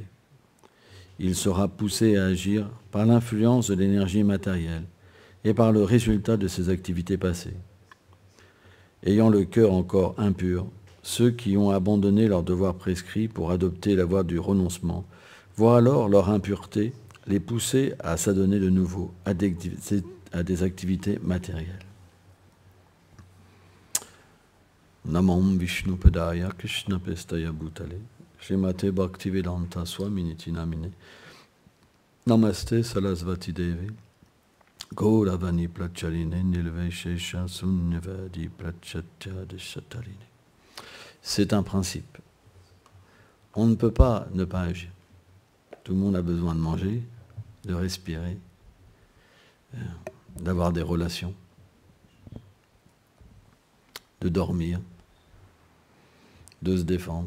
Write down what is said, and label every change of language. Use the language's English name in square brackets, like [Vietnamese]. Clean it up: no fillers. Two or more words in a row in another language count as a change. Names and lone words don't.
[French] Il sera poussé à agir par l'influence de l'énergie matérielle et par le résultat de ses activités passées. Ayant le cœur encore impur, ceux qui ont abandonné leurs devoirs prescrits pour adopter la voie du renoncement voient alors leur impureté les pousser à s'adonner de nouveau à des activités matérielles. [Sanskrit] Namam Vishnu Padaya Krishna Pestaya Bhutale Srimate Bhaktivedanta Swaminiti Namine Namaste Sarasvati Devi Gauravani Pracharine Nilveshesha Sunyavadi Prachatya Deshatarine. [French] C'est un principe. On ne peut pas ne pas agir. Tout le monde a besoin de manger, de respirer, d'avoir des relations, de dormir, de se défendre.